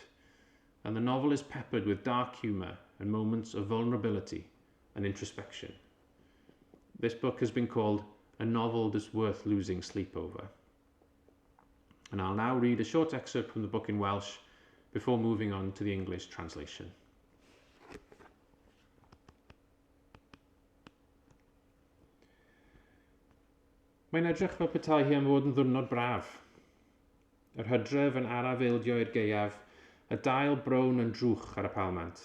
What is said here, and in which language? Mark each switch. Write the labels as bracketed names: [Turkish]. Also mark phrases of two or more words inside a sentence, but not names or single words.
[English] And the novel is peppered with dark humour and moments of vulnerability and introspection. This book has been called a novel that's worth losing sleep over. And I'll now read a short excerpt from the book in Welsh before moving on to the English translation. [Welsh] Mae'n edrych fel petai hi am fod yn ddiwrnod braf. Yr hydref yn arafeildio i'r gaeaf, y dail brown yn drwch ar y palmant.